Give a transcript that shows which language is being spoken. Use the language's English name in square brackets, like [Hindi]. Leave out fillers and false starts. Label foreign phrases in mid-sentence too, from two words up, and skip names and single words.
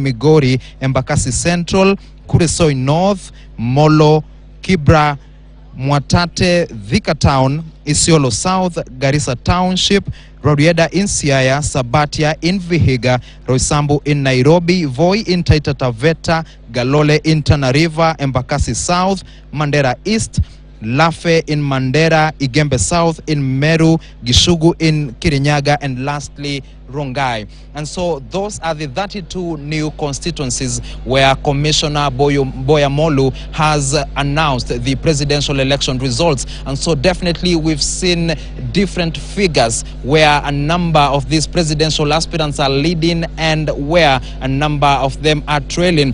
[English] Migori, Embakasi Central, Kuresoi North, Molo, Kibra, Mwatate, Thika Town, Isiolo South, Garissa Township, Rorieda in Siaya, Sabatia in Vihiga, Roysambu in Nairobi, Voi in Taita Taveta, Galole in Tana River, Embakasi South, Mandera East, Lafe in Mandera, Igembe South in Meru, Gishugu in Kirinyaga, and lastly Rongai. And so those are the 32 new constituencies where Commissioner Boya Molu has announced the presidential election results. And so definitely we've seen different figures where a number of these presidential aspirants are leading and where a number of them are trailing.